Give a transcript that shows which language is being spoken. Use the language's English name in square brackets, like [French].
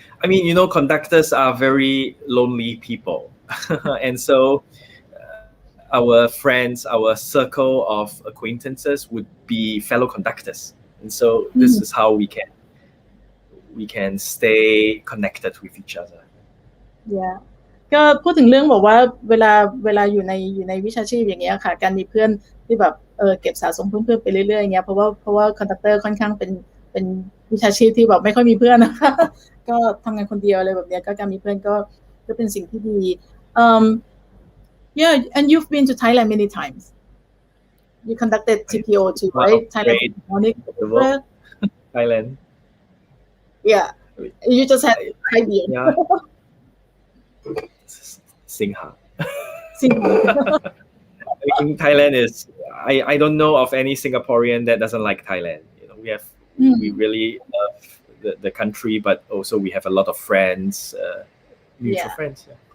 [English] Conductors are very lonely people. And so our friends, our circle of acquaintances would be fellow conductors. And so this is how we can stay connected with each other. Yeah. [Thai] ก็พูดถึงเรื่องบอกว่าเวลาอยู่ในวิชาชีพอย่างเงี้ยค่ะการมีเพื่อนที่แบบ เก็บสะสมเพื่อนๆไปเรื่อยๆอย่างเงี้ยเพราะว่าคอนดักเตอร์ค่อนข้างเป็นวิชาชีพที่แบบไม่ค่อยมีเพื่อนนะคะก็ทำงานคนเดียวอะไรแบบเนี้ยก็การมีเพื่อนก็เป็นสิ่งที่ดี [English] yeah and you've been to Thailand many times you conducted TPO too right Thailand Philharmonic Thailand yeah you just had Thai beer yeah Singha I mean, Thailand is I don't know of any Singaporean that doesn't like Thailand. You know, we really love the country, but also we have a lot of friends, mutual friends.